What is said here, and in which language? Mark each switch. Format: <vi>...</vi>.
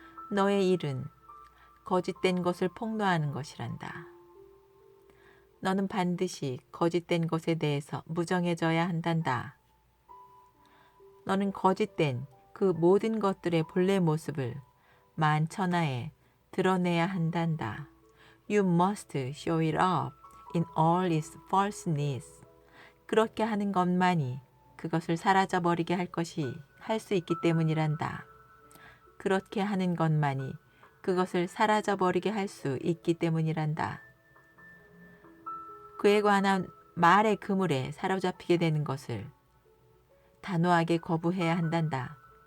<ko>너의 일은 거짓된 것을 폭로하는 것이란다. 너는 반드시 거짓된 것에 대해서 무정해져야 한단다. 너는 거짓된 그 모든 것들의 본래 모습을 만천하에 드러내야 한단다.</ko> <en>You must show it up in all its falseness.</en> <ko>그렇게 하는 것만이 그것을 사라져버리게 할 수 있기 때문이란다. 그렇게 하는 것만이 그것을 사라져버리게 할 수 있기 때문이란다. 그에 관한 말의 그물에 사로잡히게 되는 것을 단호하게 거부해야 한단다.</ko>